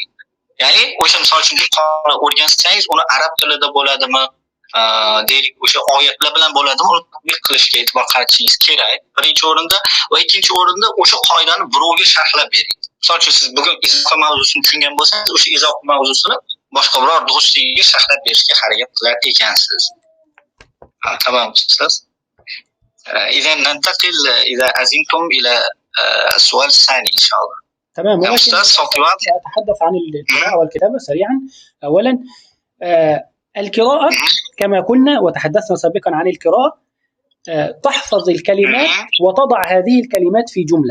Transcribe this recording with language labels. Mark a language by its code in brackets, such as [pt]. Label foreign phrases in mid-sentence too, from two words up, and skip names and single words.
[uz] Ya'ni o'sha misol uchun Qur'onni o'rgansangiz, uni arab tilida bo'ladimi, deylik o'sha oyatlar bilan bo'ladimi, uni tatbiq qilishga e'tibor qaratishingiz kerak birinchi o'rinda. Va ikkinchi o'rinda o'sha qoidani birovga sharhlab bering. Misol uchun siz bugun izofa mavzusini tushungan bo'lsangiz, o'sha izofa mavzusini boshqa biror do'stingizga sharhlab berishga harakat qilar ekansiz. [ar] تمام أستاذ. إذا ننتقل إذا أذنتم إلى السؤال الثاني إن شاء الله. تمام. ولكن أتحدث عن القراءة والكتابة سريعا. أولا القراءة كما قلنا وتحدثنا سابقا عن القراءة تحفظ الكلمات وتضع هذه الكلمات في جملة.